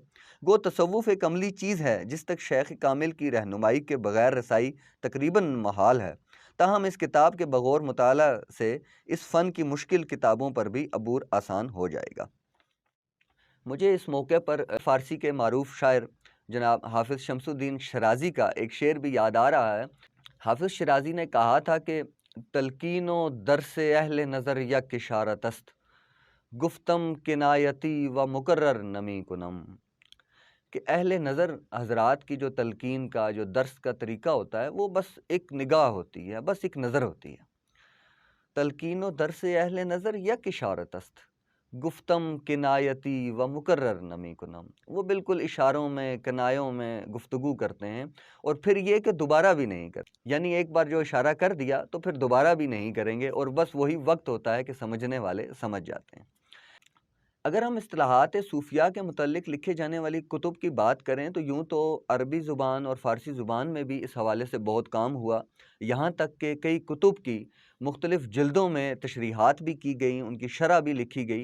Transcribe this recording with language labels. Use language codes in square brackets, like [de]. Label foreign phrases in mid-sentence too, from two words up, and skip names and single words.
[ur] گو تصوف ایک عملی چیز ہے جس تک شیخ کامل کی رہنمائی کے بغیر رسائی تقریباً محال ہے، تاہم اس کتاب کے بغور مطالعہ سے اس فن کی مشکل کتابوں پر بھی عبور آسان ہو جائے گا۔ مجھے اس موقع پر فارسی کے معروف شاعر جناب حافظ شمس الدین شرازی کا ایک شعر بھی یاد آ رہا ہے۔ حافظ شرازی نے کہا تھا کہ [fa] تلقین و درس اہل نظر یک اشارت است، گفتم کنایتی و مقرر نمی کنم، [ur] کہ اہل نظر حضرات کی جو تلقین کا جو درس کا طریقہ ہوتا ہے وہ بس ایک نگاہ ہوتی ہے، بس ایک نظر ہوتی ہے۔ [fa] تلقین و درس اہل نظر یک اشارت است، گفتم کنایتی و مقرر نمی کنم، [ur] وہ بالکل اشاروں میں کنایوں میں گفتگو کرتے ہیں اور پھر یہ کہ دوبارہ بھی نہیں کرتے، یعنی ایک بار جو اشارہ کر دیا تو پھر دوبارہ بھی نہیں کریں گے، اور بس وہی وقت ہوتا ہے کہ سمجھنے والے سمجھ جاتے ہیں۔ اگر ہم اصطلاحات صوفیہ کے متعلق لکھے جانے والی کتب کی بات کریں تو یوں تو عربی زبان اور فارسی زبان میں بھی اس حوالے سے بہت کام ہوا، یہاں تک کہ کئی کتب کی مختلف جلدوں میں تشریحات بھی کی گئیں، ان کی شرح بھی لکھی گئی۔